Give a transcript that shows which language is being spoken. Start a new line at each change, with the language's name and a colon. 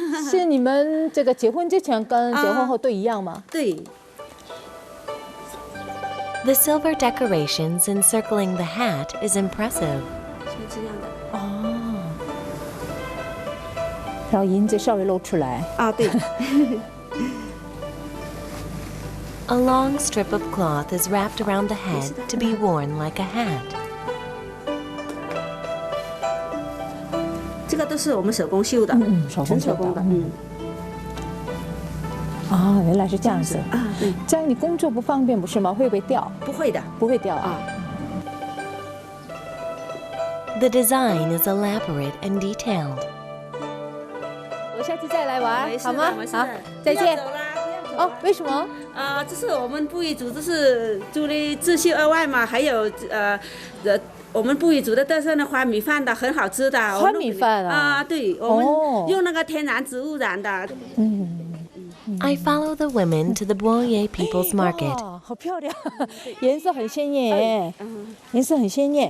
Chinese: 是你们这个结婚之前跟结婚后都一样吗？对。
English: The silver decorations encircling the hat is impressive.
Chinese: 是这样的。哦，然后银子稍微露出来。啊，对。
English: A long strip of cloth is wrapped around the head to be worn like a hat.
Chinese: 这个都是我们手工绣的，手工的。啊，原来是这样子啊，对，这样你工作不方便不是吗？会不会掉？不会的，不会掉啊。
English: The design is elaborate and detailed.
Chinese: 我下次再来玩，好吗？好，再见。走啦，哦，为什么？这是我们布依族，这是族的自绣额外嘛，还有我们布依族的特色的花米饭的，很好吃的。花米饭啊？啊，对，我们用那个天然植物染的。
English: I follow the women to the Boye people's market.
Chinese: 哇，好漂亮，颜色很鲜艳，颜色很鲜艳。